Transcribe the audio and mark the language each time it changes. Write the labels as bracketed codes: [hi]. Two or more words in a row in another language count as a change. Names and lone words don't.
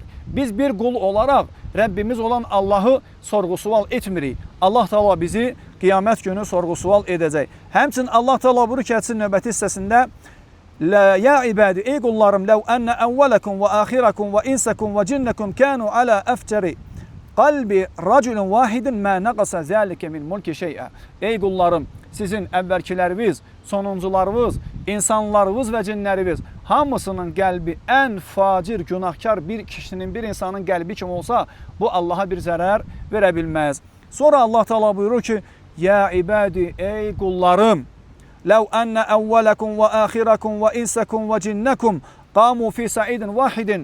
[az] Biz bir qul olaraq Rəbbimiz olan Allahı sorğu-sual etmirik. Allah Teala bizi qiyamət günü sorğu-sual edəcək. Həmçinin Allah Teala buyurur ki, hədisin növbəti hissəsində: [ar] "يا عبادي, [az] ey qullarım, [ar] لو أن أولكم وآخركم وإنسكم وجنكم كانوا على أفجر قلب رجل واحد ما نقص ذلك من ملكي شيئا." [az] Ey qullarım, sizin əvvəlkiləriniz, sonuncularınız, insanlarınız və cinləriniz hamısının qəlbi ən facir, günahkar bir kişinin, bir insanın qəlbi kimi olsa, bu Allaha bir zərər verə bilməz. Sonra Allah Teala buyurur ki: [ar] "يا عبادي, [az] ey qullarım, [ar] لو أن أولكم وآخركم وإنسكم وجنكم قاموا في صعيد واحد."